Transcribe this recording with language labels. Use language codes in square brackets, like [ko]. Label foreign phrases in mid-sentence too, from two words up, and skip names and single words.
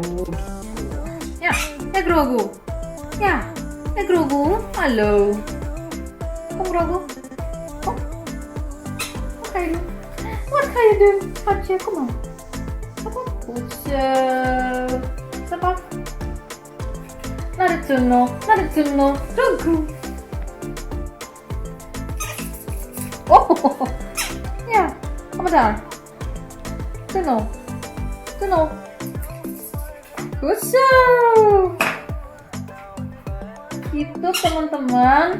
[nl] Ya Grogu. Ya Grogu. Halo. Kom Grogu. Kom. [en] What can you do? [nl] Schatje, kom maar. Goed zo. Stop af. Naar de Naruto, Grogu. [id] Oh, ya, apa dah? Tuno. Kusu. Itu teman-teman.